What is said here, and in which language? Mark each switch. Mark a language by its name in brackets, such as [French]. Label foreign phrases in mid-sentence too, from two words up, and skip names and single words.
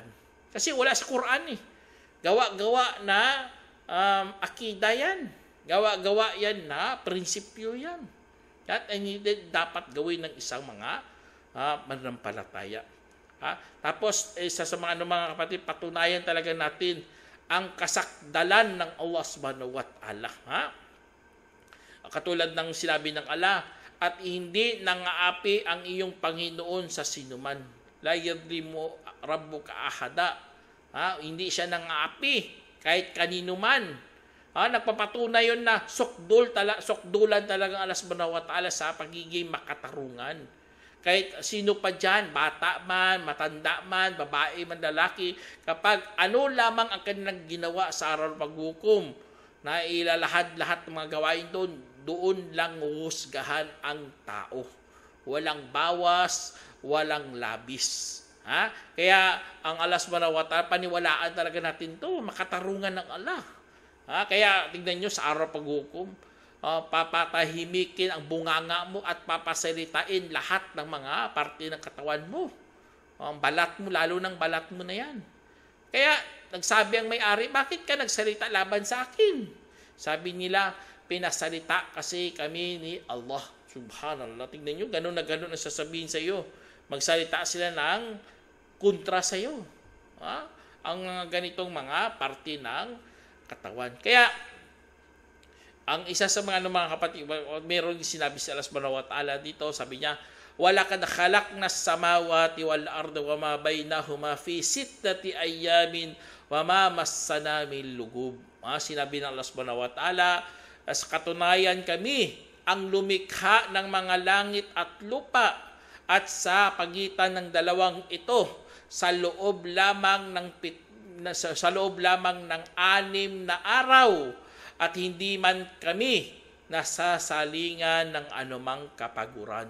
[Filipino] Kasi wala sa Quran Gawa-gawa na akida yan. Gawa-gawa yan na prinsipyo yan. At hindi dapat gawin ng isang mga mananampalataya. Tapos isa sa mga kapatid, patunayan talaga natin ang kasakdalan ng Allah [Arabic] سبحانه وتعالى. [Filipino] Katulad ng sinabi ng Allah, at hindi nangaapi ang iyong Panginoon sa sinuman. [Arabic] لا يظلم ربك أحدا. [Filipino] Hindi siya nangaapi kahit kanino man. Nagpapatunay yun na sukdulan talaga ang Allah [Arabic] سبحانه وتعالى [Filipino] sa pagiging makatarungan. Kahit sino pa dyan, bata man, matanda man, babae man, lalaki, kapag ano lamang ang kanilang ginawa sa araw ng paghukom, na ilalahad-lahat ng mga gawain doon lang husgahan ang tao. Walang bawas, walang labis. Kaya ang Allah [Arabic] سبحانه وتعالى, [Filipino] paniwalaan talaga natin to, makatarungan ng Allah. Kaya tingnan nyo sa araw ng paghukom, papatahimikin ang bunganga mo at papasalitain lahat ng mga parte ng katawan mo. Ang balat mo, lalo ng balat mo na yan. Kaya nagsabi ang may-ari, bakit ka nagsalita laban sa akin? Sabi nila, pinasalita kasi kami ni Allah. Subhanallah. Tingnan nyo, ganun na ganun ang sasabihin sa iyo. Magsalita sila ng kontra sa iyo. Ang ganitong mga parte ng katawan. Kaya ang isa sa mga kapatid, meron sinabi si Allah [Arabic] سبحانه وتعالى [Filipino] dito, sabi niya, [Arabic] وَلَقَدْ خَلَقْنَا السَّمَاوَاتِ وَالْأَرْضَ وَمَا بَيْنَهُمَا فِي سِتَّةِ أَيَّامٍ وَمَا مَسَّنَا مِن لُغُوبٍ. [Filipino] Sinabi ng Allah [Arabic] سبحانه وتعالى, [Filipino] sa katunayan kami ang lumikha ng mga langit at lupa at sa pagitan ng dalawang ito sa loob lamang ng 6 na araw. At hindi man kami nasasalingan ng anumang kapaguran.